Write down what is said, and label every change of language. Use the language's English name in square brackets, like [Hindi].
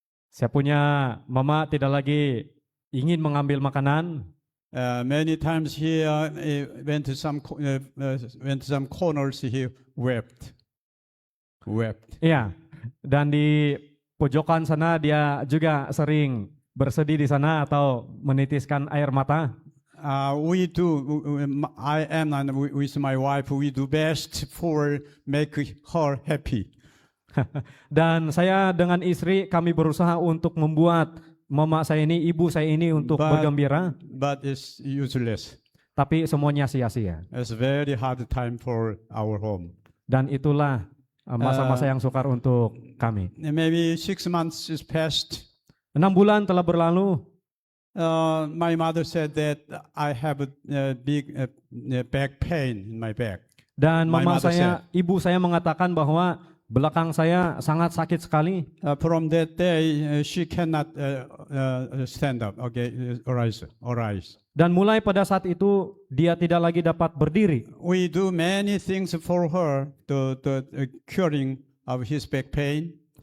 [Malay] Saya punya mama tidak lagi ingin mengambil makanan. [English] Many times he went to some corners. He wept. [Malay] Iya, dan di pojokan sana dia juga sering bersedih di sana atau menitiskan air mata. [English] We do. I am and with my wife. We do best for make her happy. [Malay] Dan saya dengan istri kami berusaha untuk membuat mama saya ini, ibu saya ini untuk bergembira, [English] But it's useless. [Malay] tapi semuanya sia-sia. [English] It's very hard time for our home. [Malay] Dan itulah masa-masa yang sukar untuk kami. [English] Maybe 6 months is passed. [Malay] 6 bulan telah berlalu. [English] My mother said that I have a big back pain in my back. [Malay] Dan [English] My [Malay] mama [English] mother [Malay] saya, ibu saya mengatakan bahwa belakang saya sangat sakit sekali. [English] From that day, she cannot stand up. Okay, arise. [Malay] Dan mulai pada saat itu dia tidak lagi dapat berdiri. [English] We do many things for her, the curing of his back pain.